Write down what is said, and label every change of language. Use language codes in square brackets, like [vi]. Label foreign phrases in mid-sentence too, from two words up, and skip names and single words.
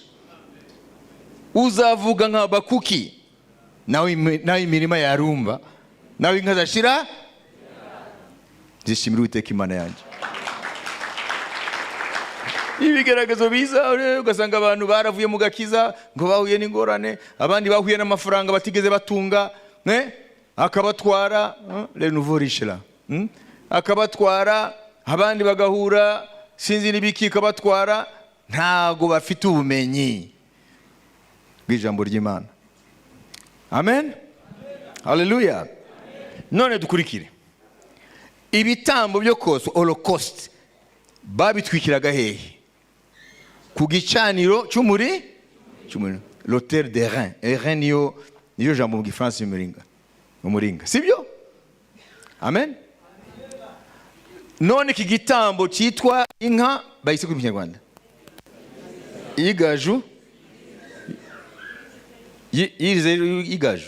[rw] Uzavuga nka Habakuki, nawe imirima yarumba, nawe inka zashira. Zishimira Uwiteka Imana yanjye. Ibigaragazo biza ugasanga abantu baravuye mu gakiza ngo bahuye n'ingorane, abandi bahuye n'amafaranga batigeze batunga, akabatwara [fr] le nouveau riche là, [rw] akabatwara, abandi bagahura sinzi n'ibiki akabatwara, ntago bafite ubumenyi bw'ijambo ry'Imana. Amen. Haleluya. None dukurikire. Ibitambo byo koso holocaust babitwikiraga hehe? Ku gicaniro cy'umuri, [fr] l'autel des reins. [rw] Reins niyo jambo mu Gifaransa umuringa, sibyo? Amen. None iki gitambo cyitwa inka bayise ku Kinyarwanda igaju, igaju.